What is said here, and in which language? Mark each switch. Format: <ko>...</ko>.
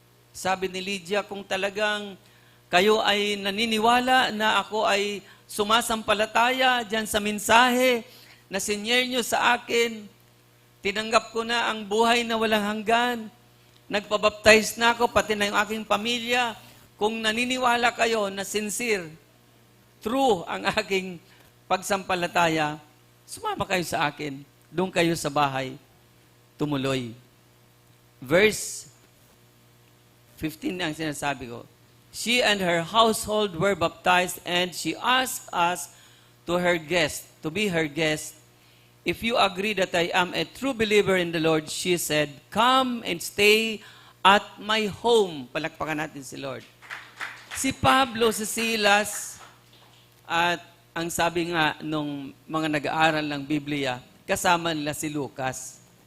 <tl>Sabi ni Lydia, kung talagang kayo ay naniniwala na ako ay sumasampalataya dyan sa mensahe na sinyer nyo sa akin, tinanggap ko na ang buhay na walang hanggan, nagpabaptize na ako, pati na yung aking pamilya. Kung naniniwala kayo na sincere, true ang aking pagsampalataya, sumama kayo sa akin. Doon kayo sa bahay, tumuloy. Verse 15 ang sinasabi ko.</tl> <en>She and her household were baptized, and she asked us to be her guest. If you agree that I am a true believer in the Lord, she said, come and stay at my home.</en> <tl>Palakpakan natin si Lord. Si Pablo, si Silas, at ang sabi nga nung mga nag-aaral ng Biblia, kasama nila si Lucas.</tl>